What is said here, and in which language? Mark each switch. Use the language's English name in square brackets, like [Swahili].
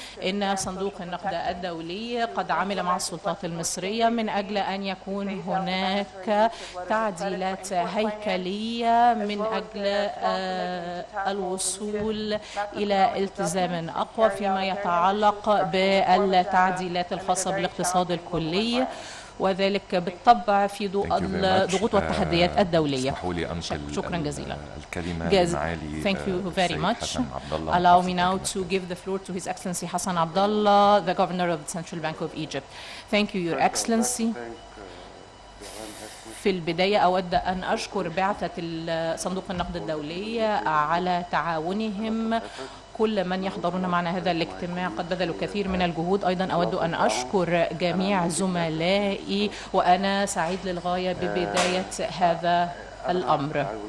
[Arabic] إن صندوق النقد الدولي قد عمل مع السلطات المصرية من أجل أن يكون هناك تعديلات هيكلية من أجل الوصول إلى التزام أقوى فيما يتعلق بالتعديلات الخاصة بالاقتصاد الكلي، وذلك بالطبع في ضوء الضغوط والتحديات الدولية. شكرا جزيلا. [English] Thank you very much. Allow me now to give the floor to His Excellency Hassan Abdullah, the Governor of the Central Bank of Egypt. Thank you, Your Excellency. [Arabic] في البداية أود أن أشكر بعثة صندوق النقد الدولي على تعاونهم. كل من يحضرون معنا هذا الاجتماع قد بذلوا كثير من الجهود. أيضا أود أن أشكر جميع زملائي، وأنا سعيد للغاية ببداية هذا الأمر.